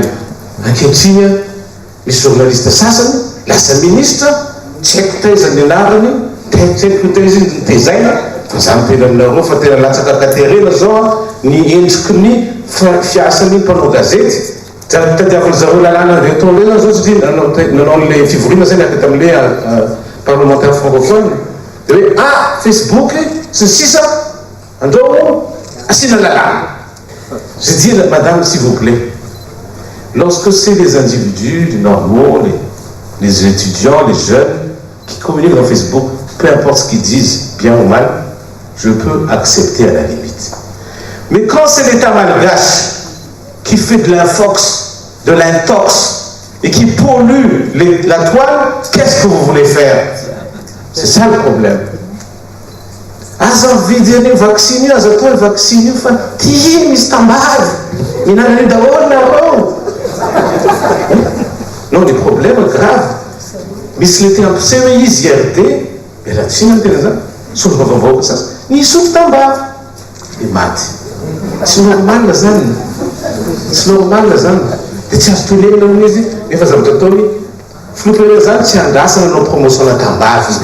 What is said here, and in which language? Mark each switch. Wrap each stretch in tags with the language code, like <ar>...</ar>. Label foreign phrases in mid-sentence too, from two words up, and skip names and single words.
<mg>Ankehitriny misy journaliste sasany lasa ministre tsy haiko taiza ny anarany tsy haiko taiza ny tezaina fa zany tena aminareo fa tena latsaka katerena zao ny endriky ny fiasan'ny mpanao gazety tadiavana zareo lalàna reto lena zao satria nanao le fivoriana zay niakata am'le</mg> <fr>parlementaire francophone</fr> <mg>de hoe Facebook sy ny sisa andreo asina lalàna.</mg> <fr>Je dis madame s'il vous plaît, lorsque c'est les individus normaux, les étudiants, les jeunes qui communiquent dans Facebook, peu importe ce qu'ils disent, bien ou mal, je peux accepter à la limite. Mais quand c'est l'État malgache qui fait de l'infox, de l'intox et qui pollue la toile, qu'est-ce que vous voulez faire? C'est ça le problème.</fr> <mg>Aza vidiny vaccine, aza atao vaccine fa ty misy tambavy minanany daholo nareo.</mg> <fr>Non, les problèmes graves.</fr> <mg>Misy le tena ampiseho hoe izy IRD mialatsiny ny tena zany solonga vaovaoka sasy nisotro tambavy dia maty. Tsy normal zany, tsy normal zany dia tsy azo tolemina amin'izy nefa zavatra ataony filoham-pirenena zany tsy andrasana anao promotion-na tambavy.</mg>